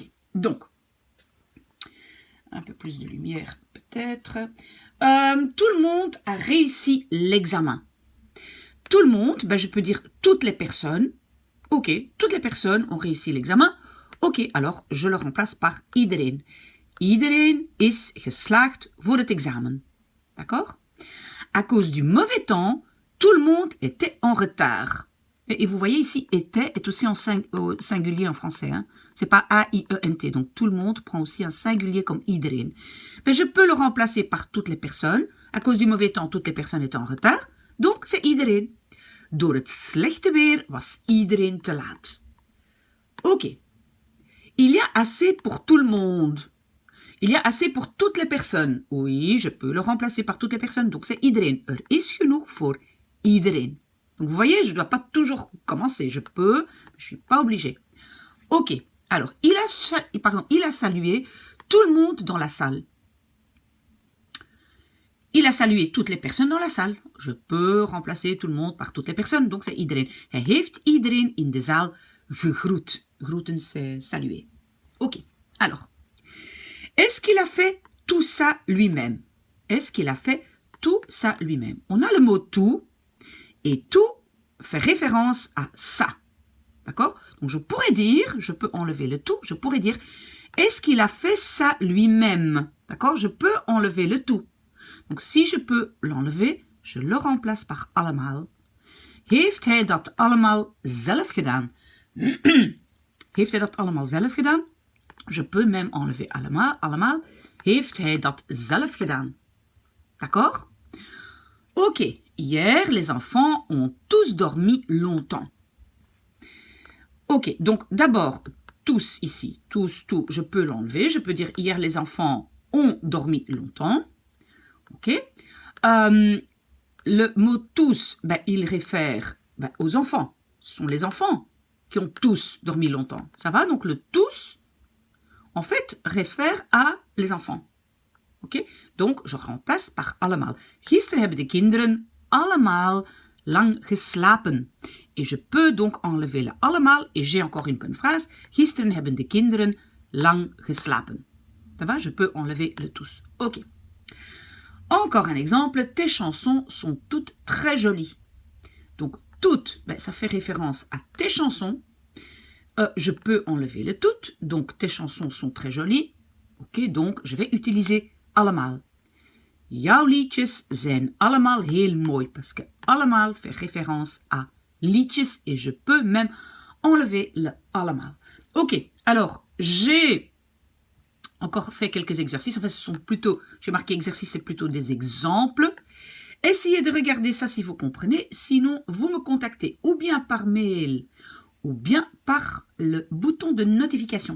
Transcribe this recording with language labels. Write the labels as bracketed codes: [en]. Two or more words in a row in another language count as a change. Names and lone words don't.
[fr] Donc, un peu plus de lumière peut-être. Tout le monde a réussi l'examen. Tout le monde, je peux dire toutes les personnes. Ok, toutes les personnes ont réussi l'examen. Ok, alors je le remplace par iedereen. [nl] Iedereen is geslaagd voor het examen. [fr] D'accord? À cause du mauvais temps, tout le monde était en retard. Et vous voyez ici, était est aussi au singulier en français. Hein? C'est pas A-I-E-N-T. Donc, tout le monde prend aussi un singulier comme iedereen. Mais je peux le remplacer par toutes les personnes. À cause du mauvais temps, toutes les personnes étaient en retard. Donc, c'est iedereen. [nl] Door het slechte weer was iedereen te laat. [fr] Ok. Il y a assez pour tout le monde. Il y a assez pour toutes les personnes. Oui, je peux le remplacer par toutes les personnes. Donc, c'est iedereen. [nl] Er is genoeg voor iedereen. [fr] Donc, vous voyez, je ne dois pas toujours commencer. Je peux, mais je ne suis pas obligée. Ok. Alors, il a salué tout le monde dans la salle. Il a salué toutes les personnes dans la salle. Je peux remplacer tout le monde par toutes les personnes. Donc, c'est iedereen. [nl] Hij heeft iedereen in de zaal gegroet. [fr] Groeten, c'est saluer. Ok. Alors, est-ce qu'il a fait tout ça lui-même? Est-ce qu'il a fait tout ça lui-même? On a le mot tout, et tout fait référence à ça. D'accord? Donc je pourrais dire, je peux enlever le tout, je pourrais dire, est-ce qu'il a fait ça lui-même? D'accord? Je peux enlever le tout. Donc si je peux l'enlever, je le remplace par allemaal. [nl] Heeft hij dat allemaal zelf gedaan? Heeft hij dat allemaal zelf gedaan? [fr] Je peux même enlever allemaal. [nl] Heeft hij dat zelf gedaan? [fr] D'accord? Ok, hier, les enfants ont tous dormi longtemps. Ok, donc d'abord, tous ici, tous, tout, je peux l'enlever. Je peux dire hier, les enfants ont dormi longtemps. Ok. Le mot tous, ben, il réfère aux enfants. Ce sont les enfants qui ont tous dormi longtemps. Ça va? Donc le tous, en fait, réfère à les enfants. Ok? Donc, je remplace par allemaal. [nl] Gisteren hebben de kinderen allemaal lang geslapen. [fr] Et je peux donc enlever le allemaal. Et j'ai encore une bonne phrase. [nl] Gisteren hebben de kinderen lang geslapen. [fr] Ça va? Je peux enlever le tous. Ok. Encore un exemple. Tes chansons sont toutes très jolies. Donc, toutes, ben, ça fait référence à tes chansons. Je peux enlever le toutes. Donc, tes chansons sont très jolies. Ok, donc je vais utiliser allemaal. [nl] Jouw liedjes zijn allemaal heel mooi. [fr] Parce que allemaal fait référence à liedjes. Et je peux même enlever le allemaal. Ok, alors j'ai encore fait quelques exercices. En fait, ce sont plutôt, j'ai marqué exercices, c'est plutôt des exemples. Essayez de regarder ça si vous comprenez. Sinon, vous me contactez ou bien par mail ou bien par le bouton de notification.